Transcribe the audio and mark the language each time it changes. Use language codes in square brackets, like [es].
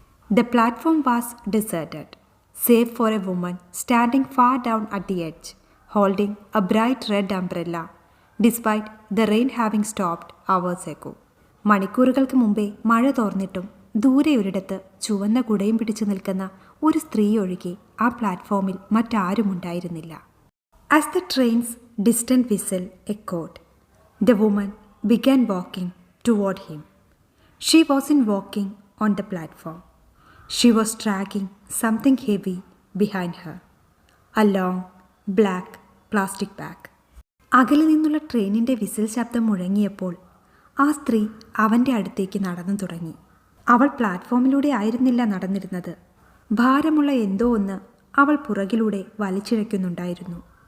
[en] The platform was deserted, save for a woman standing far down at the edge holding a bright red umbrella despite the rain having stopped hours ago. [ml] മണിക്കൂറുകൾക്ക് മുമ്പേ മഴ തോർന്നിട്ടും ദൂരെ ഒരിടത്ത് ചുവന്ന കുടയും പിടിച്ചു നിൽക്കുന്ന ഒരു സ്ത്രീ ഒഴികെ ആ പ്ലാറ്റ്ഫോമിൽ മറ്റാരുമുണ്ടായിരുന്നില്ല. [en] As the train's distant whistle echoed, the woman began walking toward him. She wasn't walking on the platform. She was dragging something heavy behind her. A long, black plastic bag. [ml] അകലെ നിന്നുള്ള ട്രെയിനിൻ്റെ വിസിൽ ശബ്ദം മുഴങ്ങിയപ്പോൾ ആ സ്ത്രീ അവൻ്റെ അടുത്തേക്ക് നടന്നു തുടങ്ങി. അവൾ പ്ലാറ്റ്ഫോമിലൂടെ ആയിരുന്നില്ല നടന്നിരുന്നത്. ഭാരമുള്ള എന്തോ ഒന്ന് അവൾ പുറകിലൂടെ വലിച്ചിഴയ്ക്കുന്നുണ്ടായിരുന്നു.